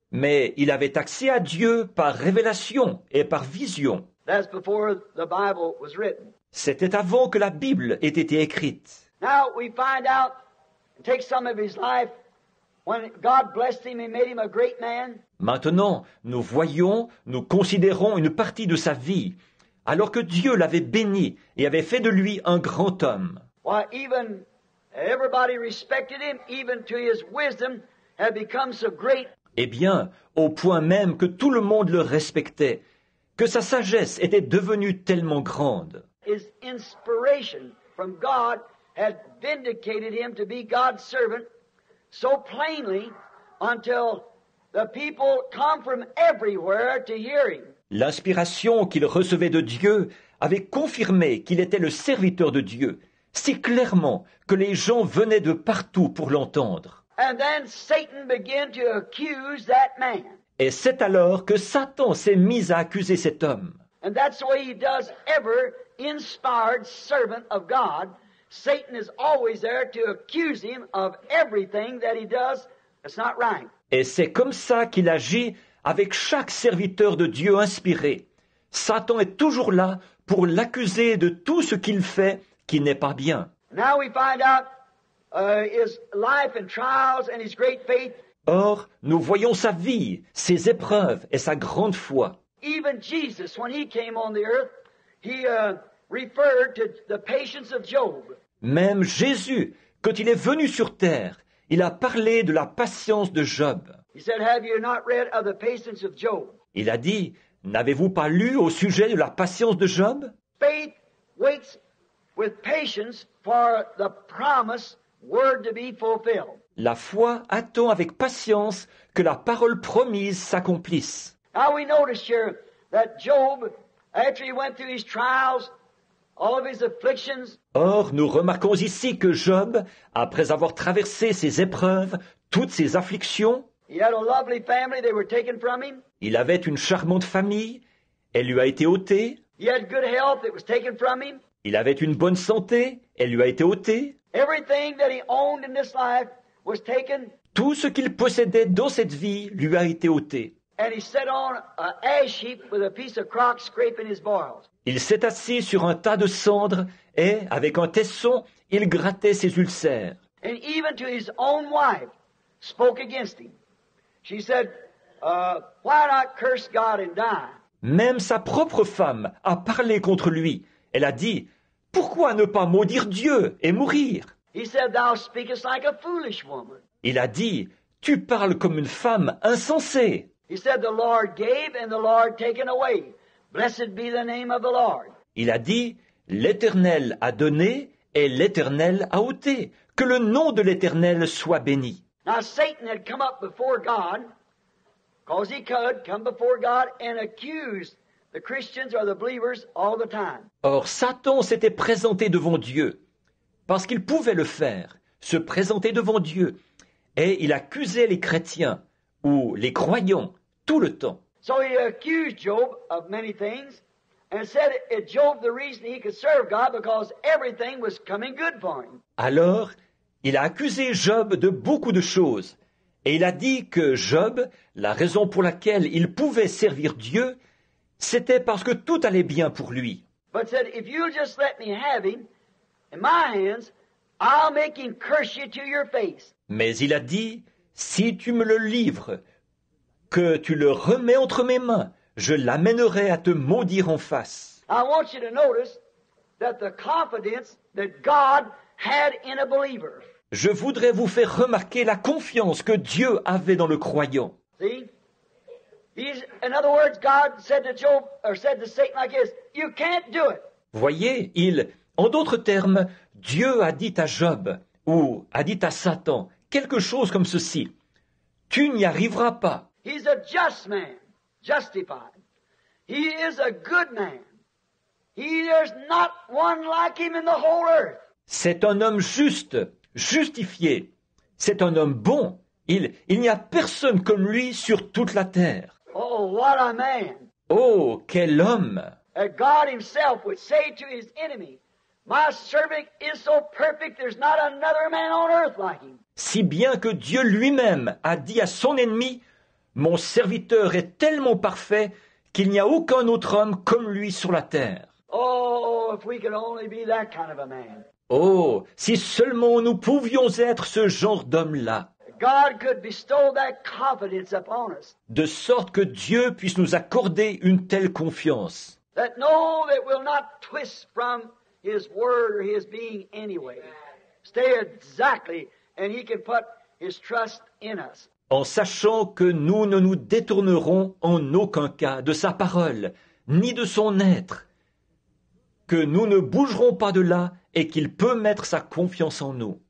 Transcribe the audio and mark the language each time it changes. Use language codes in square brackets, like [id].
[fr] Mais il avait accès à Dieu par révélation et par vision. [en] That's before the Bible was written. [fr] C'était avant que la Bible ait été écrite. [en] Now we find out, take some of his life, when God blessed him and made him a great man. [fr] Maintenant, nous voyons, nous considérons une partie de sa vie, alors que Dieu l'avait béni et avait fait de lui un grand homme. [en] Why, even everybody respected him, even to his wisdom had become so great. [fr] Eh bien, au point même que tout le monde le respectait, que sa sagesse était devenue tellement grande. [en] His inspiration from God had vindicated him to be God's servant so plainly until the people come from everywhere to hear him. [fr] L'inspiration qu'il recevait de Dieu avait confirmé qu'il était le serviteur de Dieu, si clairement que les gens venaient de partout pour l'entendre. [en] And then Satan began to accuse that man. [fr] Et c'est alors que Satan s'est mis à accuser cet homme. [en] And that's the way he does every inspired servant of God. Satan is always there to accuse him of everything that he does that's not right. [fr] Et c'est comme ça qu'il agit avec chaque serviteur de Dieu inspiré. Satan est toujours là pour l'accuser de tout ce qu'il fait qui n'est pas bien. [en] Now we find out his life and trials and his great faith. [fr] Or, nous voyons sa vie, ses épreuves et sa grande foi. [en] Even Jesus, when he came on the earth, he referred to the patience of Job. [fr] Même Jésus, quand il est venu sur terre, il a parlé de la patience de Job. [en] He said, "Have you not read of the patience of Job?" [fr] Il a dit, n'avez-vous pas lu au sujet de la patience de Job? [en] Faith waits with patience for the promised word to be fulfilled. [fr] La foi attend avec patience que la parole promise s'accomplisse. [en] Now we notice here that Job, after he went through his trials, all of his afflictions. [fr] Or, nous remarquons ici que Job, après avoir traversé ses épreuves, toutes ses afflictions, [en] He had a lovely family, they were taken from him. [fr] il avait une charmante famille, elle lui a été ôtée, [en] He had good health, it was taken from him. [fr] il avait une bonne santé, elle lui a été ôtée, [en] Everything that he owned in this life was taken, [fr] tout ce qu'il possédait dans cette vie lui a été ôté. [en] and he sat on an ash heap with a piece of crock scraping his boils. [fr] Il s'est assis sur un tas de cendres et, avec un tesson, il grattait ses ulcères. [en] And even to his own wife spoke against him. She said, why not curse God and die? [fr] Même sa propre femme a parlé contre lui. Elle a dit, « Pourquoi ne pas maudire Dieu et mourir ?» [en] He said, thou speakest like a foolish woman. [fr] Il a dit, « Tu parles comme une femme insensée. » [en] He said, the Lord gave and the Lord taken away. Blessed be the name of the Lord. [fr] Il a dit, « L'Éternel a donné et l'Éternel a ôté. Que le nom de l'Éternel soit béni. » [en] Now Satan had come up before God, because he could come before God and accuse the Christians or the believers all the time. [fr] Or Satan s'était présenté devant Dieu, parce qu'il pouvait le faire, se présenter devant Dieu, et il accusait les chrétiens, ou les croyants, tout le temps. [en] So he accused Job of many things and said it Job the reason he could serve God because everything was coming good for him. [fr] Alors, il a accusé Job de beaucoup de choses, et il a dit que Job, la raison pour laquelle il pouvait servir Dieu, c'était parce que tout allait bien pour lui. [en] But said, if you'll just let me have him in my hands, I'll make him curse you to your face. [fr] Mais il a dit, si tu me le livres, que tu le remets entre mes mains, je l'amènerai à te maudire en face. [en] I want you to notice that the confidence that God had in a believer. [fr] Je voudrais vous faire remarquer la confiance que Dieu avait dans le croyant. [en] See? In other words, God said to Job, or said to Satan like this, you can't do it. [fr] Voyez, en d'autres termes, Dieu a dit à Job, ou a dit à Satan, quelque chose comme ceci. Tu n'y arriveras pas. [en] He's a just man, justified. He is a good man. There's not one like him in the whole earth. [fr] C'est un homme juste, justifié. C'est un homme bon. Il n'y a personne comme lui sur toute la terre. [en] Oh, what a man. [fr] Oh, quel homme! [en] That God himself would say to his enemy, my servant is so perfect, there's not another man on earth like him. [fr] Si bien que Dieu lui-même a dit à son ennemi, mon serviteur est tellement parfait qu'il n'y a aucun autre homme comme lui sur la terre. [en] Oh, if we could only be that kind of a man. [fr] Oh, si seulement nous pouvions être ce genre d'homme-là, [en] God could bestow that confidence upon us. [fr] de sorte que Dieu puisse nous accorder une telle confiance, [en] That know that we'll not twist from his word or his being anyway. Stay exactly, and he can put his trust in us. [fr] en sachant que nous ne nous détournerons en aucun cas de sa parole, ni de son être, que nous ne bougerons pas de là et qu'il peut mettre sa confiance en nous.